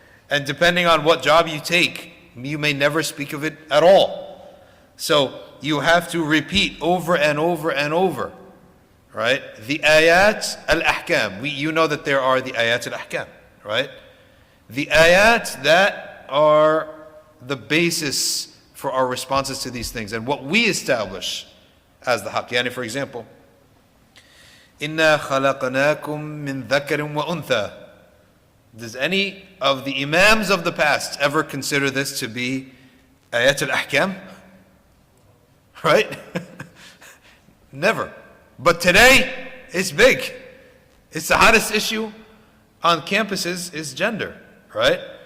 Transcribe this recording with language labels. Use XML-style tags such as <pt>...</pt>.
<en>And depending on what job you take, you may never speak of it at all. So you have to repeat over and over and over, right? The ayat al-ahkam. You know that there are the ayat al-ahkam, right? The ayat that are the basis for our responses to these things and what we establish as the haqq.</en> <ar>Yani,</ar> <en>for example,</en> <ar>إِنَّا خَلَقْنَاكُم مِّن ذَكَرٍ وَأُنثَى.</ar> <en>Does any of the imams of the past ever consider this to be ayat al-ahkam? Right? Never. But today, it's big. It's the hottest issue on campuses is gender, right?</en>